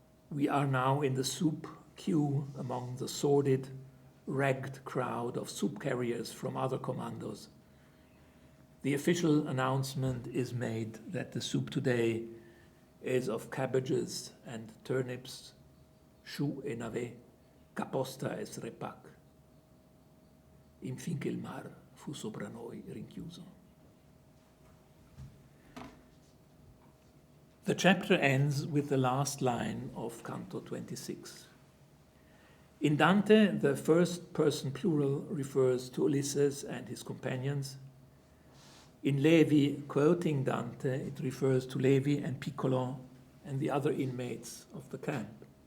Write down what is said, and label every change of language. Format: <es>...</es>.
<en>We are now in the soup queue among the sordid, ragged crowd of soup carriers from other commandos. The official announcement is made that the soup today is of cabbages and turnips, choux e navet, caposta e srepac.</en> <it>Infinché il mar fu sopra noi rinchiuso.</it> <en>The chapter ends with the last line of Canto 26. In Dante, the first-person plural refers to Ulysses and his companions. In Levi, quoting Dante, it refers to Levi and Piccolo and the other inmates of the camp.</en>